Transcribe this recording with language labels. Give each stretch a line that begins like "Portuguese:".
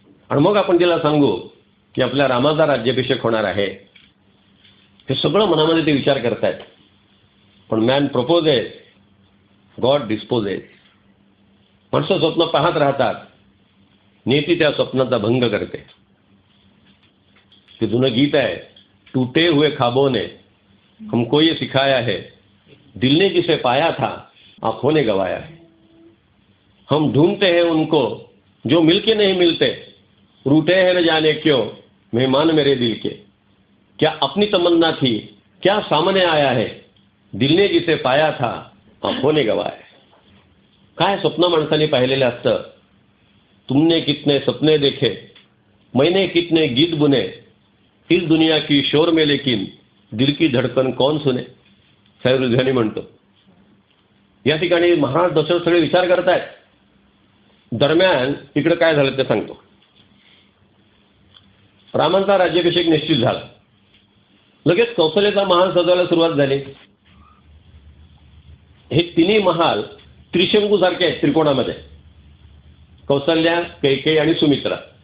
Marathi: आणि मग आपण तिला सांगू की आपल्या रामाचा राज्याभिषेक होणार आहे. हे सगळं मनामध्ये ते विचार करतायत. पण
English: Man proposes, God disposes.
Marathi: माणसं स्वप्न पाहत राहतात, नियती त्या स्वप्नाचा भंग करते. ते जुनं गीत आहे,
Hindi: टूटे हुए ख्वाबों ने हमको ये सिखाया है, दिल ने जिसे पाया था आंखों ने गवाया है. हम ढूंढते हैं उनको जो मिलके नहीं मिलते, रूठे हैं न जाने क्यों मेहमान मेरे दिल के. क्या अपनी तमन्ना थी, क्या सामने आया है, दिल ने जिसे पाया था आंखों ने गवाया.
Marathi: काय स्वप्न माणसाने पाहिलेलं असतं.
Hindi: तुमने कितने सपने देखे मैंने कितने गीत बुने, इस दुनिया की शोर में लेकिन दिल की धडकन कौन सुने,
Marathi: साहेब लुधियानी म्हणतो. या ठिकाणी महाराज दशरथ सगळे विचार करतायत. दरम्यान इकडे काय झालं ते सांगतो. रामांचा राज्याभिषेक निश्चित झाला. लगेच कौशल्याचा महाल सजवायला सुरुवात झाली. हे तिन्ही महाल त्रिशंकू सारखे आहेत त्रिकोणामध्ये. कौसल्या, कैकेयी आणि सुमित्रा.